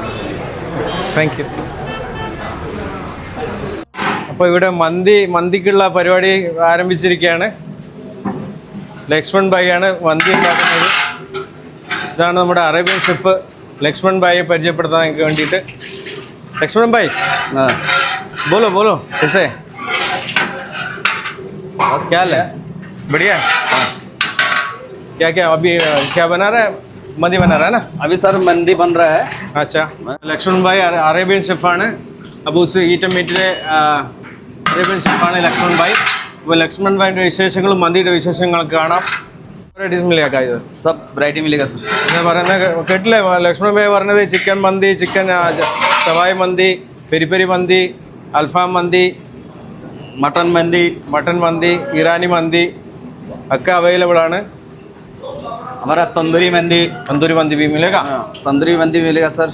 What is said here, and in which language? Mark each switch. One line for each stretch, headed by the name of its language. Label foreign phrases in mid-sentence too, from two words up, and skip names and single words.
English: Thank you.
Malayalam: അപ്പോൾ ഇവിടെ മന്തിക്കുള്ള പരിപാടി ആരംഭിച്ചിരിക്കുകയാണ്. ലക്ഷ്മൺ ഭായി ആണ് മന്തി ഉണ്ടാക്കുന്നത്. ഇതാണ് നമ്മുടെ
English: Arabian chef
Malayalam: ലക്ഷ്മൺ ഭായിയെ പരിചയപ്പെടുത്താൻ എനിക്ക് വേണ്ടിയിട്ട്.
Hindi: लक्ष्मण भाई बोलो बोलो कैसे क्या हाल है? बढ़िया। क्या क्या अभी क्या बना रहा है? मंदी बना रहा है ना अभी सर? मंदी बन रहा है।
Malayalam: अच्छा, लक्ष्मण भाई
English: Arabian chef ആണ്.
Malayalam: അപ്പോൾ ഈറ്റം മീറ്റിലെ
English: Arabian chef ആണ്
Malayalam: ലക്ഷ്മൺ ഭായി. അപ്പോൾ ലക്ഷ്മൺ ഭായിൻ്റെ വിശേഷങ്ങളും മന്തിയുടെ വിശേഷങ്ങളൊക്കെ കാണാം.
Hindi: सब वैरायटी मिलेगा सर।
Malayalam: ഞാൻ പറയുന്നത് കേട്ടില്ലേ? ലക്ഷ്മൺ ഭായി പറഞ്ഞത് ചിക്കൻ മന്തി, ചിക്കൻ സവായ് മന്തി, പെരി പെരി മന്തി, അൽഫാം മന്തി, മട്ടൻ മന്തി, ഇറാനി മന്തി ഒക്കെ അവൈലബിൾ ആണ്.
Hindi: हमारा तंदूरी मंदी भी मिलेगा? तंदूरी मंदी मिलेगा सर।